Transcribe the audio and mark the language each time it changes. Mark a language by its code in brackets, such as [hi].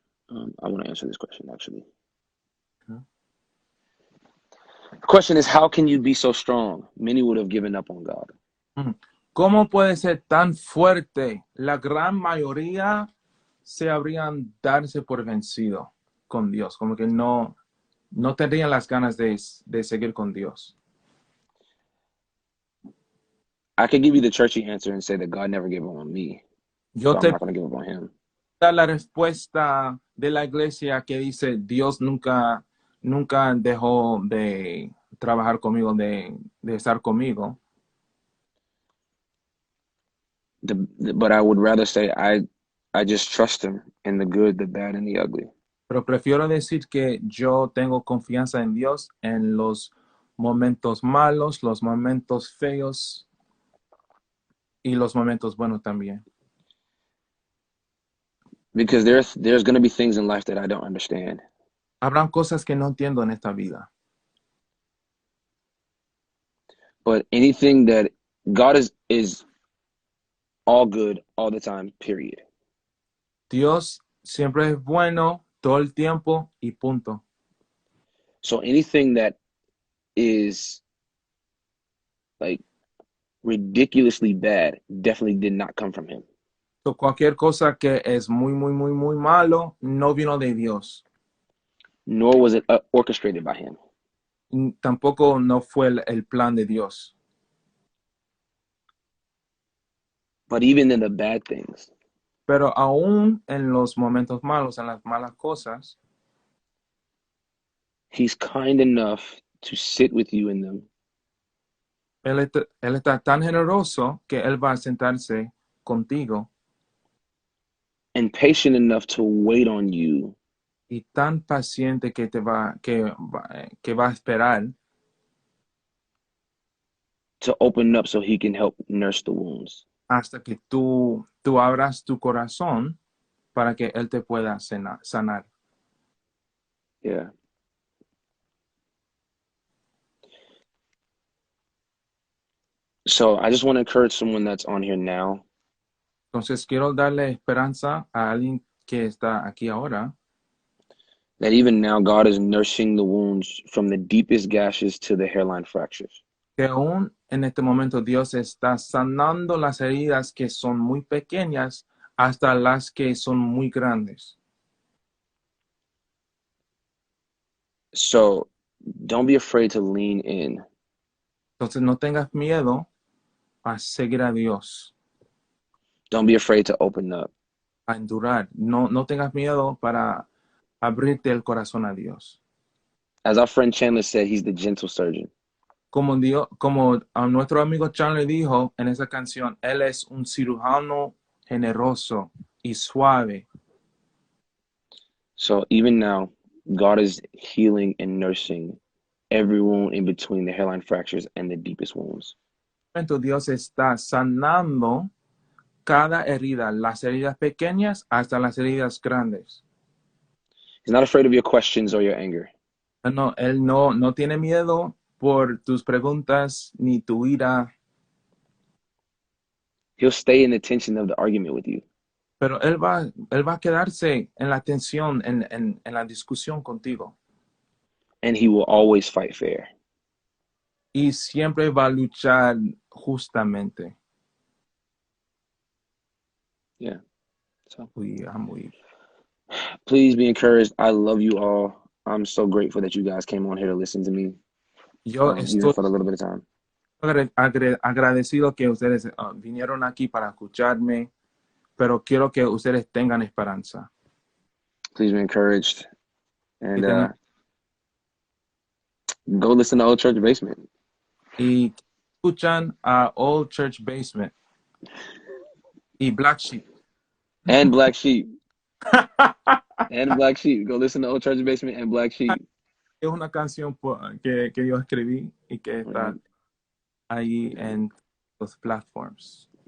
[en] I want to answer this question actually. Ujú. The question is, how can you be so strong? Many would have given up on God. [es] ¿Cómo puede ser tan fuerte? La gran mayoría se habrían darse por vencido con Dios, como que no tendrían las ganas de seguir con Dios. [en] I could give you the churchy answer and say that God never gave up on me, [es] Yo [en] but I'm not going to give up on him. [es] da la respuesta de la iglesia que dice Dios nunca dejó de trabajar conmigo, de estar conmigo. [en] But I would rather say I just trust him in the good, the bad, and the ugly. [es] Pero prefiero decir que yo tengo confianza en Dios en los momentos malos, los momentos feos y los momentos buenos también. [en] Because there's going to be things in life that I don't understand. [es] Habrán cosas que no entiendo en esta vida, [en] But anything that God is all good all the time, period. [es] Dios siempre es bueno todo el tiempo y punto. [en] So anything that is like ridiculously bad definitely did not come from him. [es] So, cualquier cosa que es muy malo no vino de Dios. [en] Nor was it orchestrated by him. [es] Tampoco no fue el plan de Dios. [en] But even in the bad things, [es] Pero aún en los momentos malos, en las malas cosas, [en] he's kind enough to sit with you in them [es] él está tan generoso que Él va a sentarse contigo [en] and patient enough to wait on you [es] y tan paciente que va a esperar [en] to open up so he can help nurse the wounds. [es] hasta que tú abras tu corazón para que Él te pueda sanar. [en] Yeah. So I just want to encourage someone that's on here now [es] Entonces quiero darle esperanza a alguien que está aquí ahora, [en] that even now God is nursing the wounds from the deepest gashes to the hairline fractures. [es] que aún en este momento Dios está sanando las heridas que son muy pequeñas hasta las que son muy grandes. [en] So don't be afraid to lean in. [es] Entonces no tengas miedo a seguir a Dios, [en] Don't be afraid to open up. [es] a endurar. No tengas miedo para abrirte el corazón a Dios. [en] As our friend Chandler said, he's the gentle surgeon. [es] Como a nuestro amigo Charlie dijo en esa canción, Él es un cirujano generoso y suave. [en] So even now, God is healing and nursing every wound in between the hairline fractures and the deepest wounds. [es] Dios está sanando cada herida, las heridas pequeñas hasta las heridas grandes. [en] He's not afraid of your questions or your anger. [es] No, Él no tiene miedo por tus preguntas ni tu ira, [en] He'll stay in the tension of the argument with you. [es] pero Él va a quedarse en la tensión, en la discusión contigo. [en] And he will always fight fair. [es] Y siempre va a luchar justamente. [en] Yeah. So [es] Muy. [en] please be encouraged. I love you all. I'm so grateful that you guys came on here to listen to me, [es] Yo [en] even [es] estoy [en] for a little bit of time. [es] agradecido que ustedes vinieron aquí para escucharme, pero quiero que ustedes tengan esperanza. [en] Please be encouraged. And [es] tengan, [en] go listen to Old Church Basement. [es] y escuchan a Old Church Basement y Black Sheep. [en] And Black Sheep. And Black Sheep. Go listen to Old Church Basement and Black Sheep. [es] Es una canción que yo escribí y que está ahí en los platforms.